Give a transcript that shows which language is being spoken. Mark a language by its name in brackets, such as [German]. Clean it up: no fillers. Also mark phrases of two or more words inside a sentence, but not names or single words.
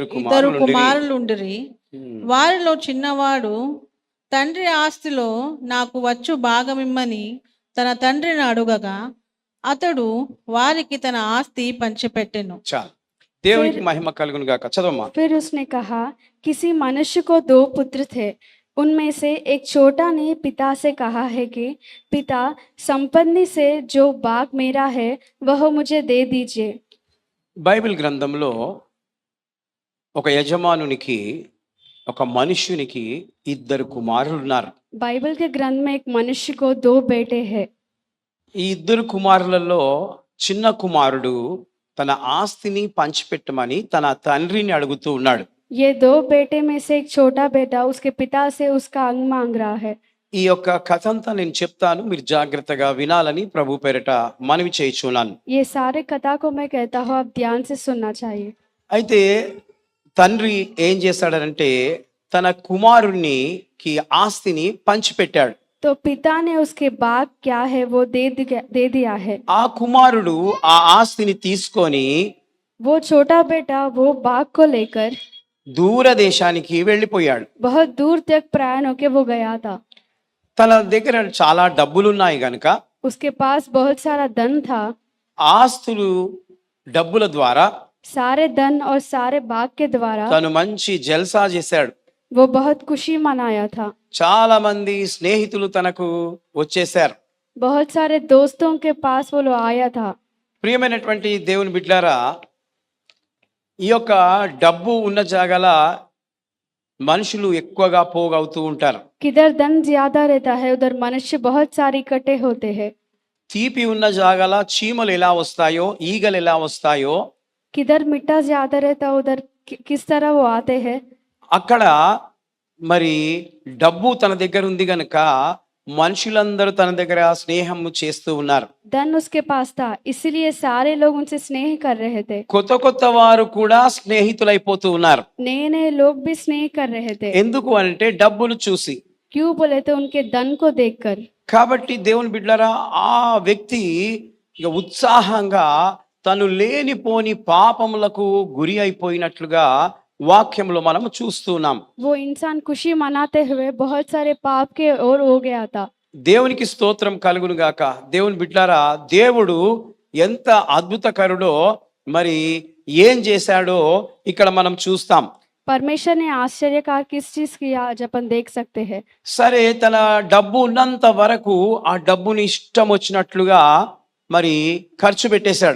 [Telugu] ఇద్దరు కుమారులుండిరి. కుమారులుండిరి. వారిలో చిన్నవాడు తండ్రి ఆస్తిలో నాకు వచ్చు భాగమిమ్మని తన తండ్రిని అడుగగా అతడు వారికి తన ఆస్తి పంచిపెట్టెను. చాలు, దేవునికి మహిమ కలుగును గాక. చదవమ్మా. [Hindi] फिर उसने कहा, किसी मनुष्य को 2 पुत्र थे. उनमें से एक छोटा ने पिता से कहा है कि पिता, संपत्ति से जो भाग मेरा है वह मुझे दे दीजिए. [Telugu] బైబిల్ గ్రంథంలో ఒక యజమానునికి, ఒక మనుష్యునికి ఇద్దరు కుమారులు ఉన్నారు. [Hindi] बाइबल के ग्रंथ में एक मनुष्य को 2 बेटे हैं. [Telugu] ఈ ఇద్దరు కుమారులలో చిన్న కుమారుడు తన ఆస్తిని పంచిపెట్టమని తన తండ్రిని అడుగుతూ ఉన్నాడు. [Hindi] ये 2 बेटे में से एक छोटा बेटा उसके पिता से उसका अंग मांग रहा है. [Telugu] ఈ యొక్క కథ అంతా నేను చెప్తాను, మీరు జాగ్రత్తగా వినాలని ప్రభు పేరిట మనవి చేయుచున్నాను. [Hindi] ये सारे कथा को मैं कहता हूँ आप ध्यान से सुनना चाहिए. [Telugu] అయితే తండ్రి ఏం చేశాడనంటే తన కుమారునికి ఆస్తిని పంచిపెట్టాడు. [Hindi] तो पिता ने उसके भाग क्या है वो दे दिया है. [Telugu] ఆ కుమారుడు ఆ ఆస్తిని తీసుకొని [Hindi] वो छोटा बेटा वो भाग को लेकर [Telugu] దూరదేశానికి వెళ్ళిపోయాడు. [Hindi] बहुत दूर तक प्रयाण होके वो गया था. [Telugu] తన దగ్గర చాలా డబ్బులున్నాయి గనుక [Hindi] उसके पास बहुत सारा धन था. [Telugu] ఆస్తులు, డబ్బుల ద్వారా [Hindi] सारे धन और सारे भाग के द्वारा [Telugu] తను మంచి జల్సా చేశాడు. [Hindi] वो बहुत खुशी मनाया था. [Telugu] చాలా మంది స్నేహితులు తనకు వచ్చేశారు. [Hindi] बहुत सारे दोस्तों के पास वो लोग आया था. [Telugu] ప్రియమైనటువంటి దేవుని బిడ్డలారా, ఈ యొక్క డబ్బు ఉన్న జాగాల మనుషులు ఎక్కువగా పోగవుతూ ఉంటారు. [Hindi] किधर धन ज्यादा रहता है उधर मनुष्य बहुत सारे इकट्ठे होते हैं. [Telugu] తీపి ఉన్న జాగాల చీమలు ఎలా వస్తాయో, ఈగలు ఎలా వస్తాయో, [Hindi] किधर मिट्टा ज्यादा रहता उधर किस तरह वो आते हैं. [Telugu] అక్కడ మరి డబ్బు తన దగ్గర ఉంది గనుక మనుషులందరూ తన దగ్గర స్నేహం చేస్తూ ఉన్నారు. [Hindi] धन उसके पास था इसलिए सारे लोग उनसे स्नेह कर रहे थे. [Telugu] కొత్త కొత్త వారు కూడా స్నేహితులైపోతూ ఉన్నారు. [Hindi] नए नए लोग भी स्नेह कर रहे थे. [Telugu] ఎందుకు అంటే డబ్బును చూసి. [Hindi] क्यों बोले तो उनके धन को देखकर. [Telugu] కాబట్టి దేవుని బిడ్డలారా, ఆ వ్యక్తి ఇక ఉత్సాహంగా తను లేనిపోని పాపములకు గురి అయిపోయినట్లుగా వాక్యంలో మనం చూస్తున్నాం. [Hindi] वो इंसान खुशी मनाते हुए बहुत सारे पाप के ओर हो गया था. [Telugu] దేవునికి స్తోత్రం కలుగును గాక. దేవుని బిడ్డలారా, దేవుడు ఎంత అద్భుతకరుడో మరి ఏం చేశాడో ఇక్కడ మనం చూస్తాం. [Hindi] परमेश्वर ने आश्चर्यकार किस चीज किया आज अपन देख सकते हैं। [Telugu] సరే, తన డబ్బు ఉన్నంత వరకు ఆ డబ్బుని ఇష్టం వచ్చినట్లుగా మరి ఖర్చు పెట్టేశాడు.